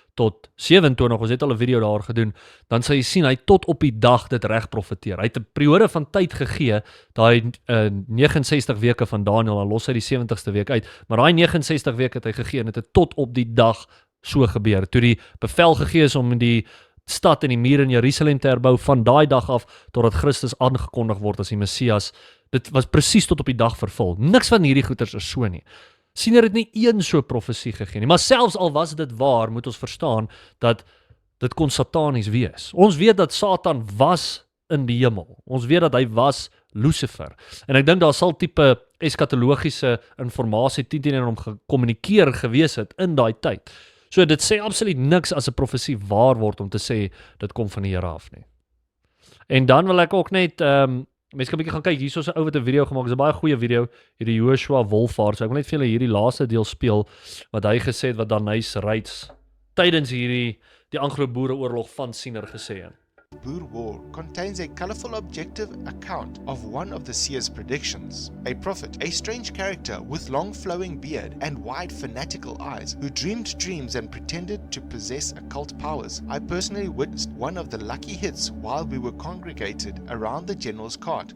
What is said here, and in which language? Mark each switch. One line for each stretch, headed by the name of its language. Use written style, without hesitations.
Afrikaans: tot 27, ons het al 'n video daar gedoen, dan sal jy sien hy tot op die dag dit reg profeteer. Hy het 'n periode van tyd gegee, daai 69 weke van Daniël, dan los hy die 70ste week uit, maar daai 69 weke het hy gegee en dit het tot op die dag so gebeur. Toe die bevel gegee is om die stad en die muur in Jerusalem te herbou van daai dag af totdat Christus aangekondig word as die Messias. Dit was presies tot op die dag vervul. Niks van hierdie goeters is so nie. Siener het nie een so profesie gegee nie, maar selfs al was dit waar, moet ons verstaan dat dit kon satanies wees. Ons weet dat Satan was in die hemel. Ons weet dat hy was Lucifer. En ek dink daar sal tipe eskatologiese informasie teen hom gekommunikeer gewees het in daai tyd. So dit sê absoluut niks as 'n profesie waar word om te sê dit kom van die Here af nie. En dan wil ek ook net mense kan 'n bietjie gaan kyk, hierso 'n ou wat 'n video gemaak, is 'n baie goeie video, hierdie Joshua Wolfaar. So ek wil net vir julle hierdie laaste deel speel wat hy gesê het wat Danhuis Reitz tydens die Anglo-Boereoorlog van Siener gesê het.
English: Boer War contains a colorful objective account of one of the seer's predictions. A prophet, a strange character with long flowing beard and wide fanatical eyes, who dreamed dreams and pretended to possess occult powers. I personally witnessed one of the lucky hits while we were congregated around the general's cart.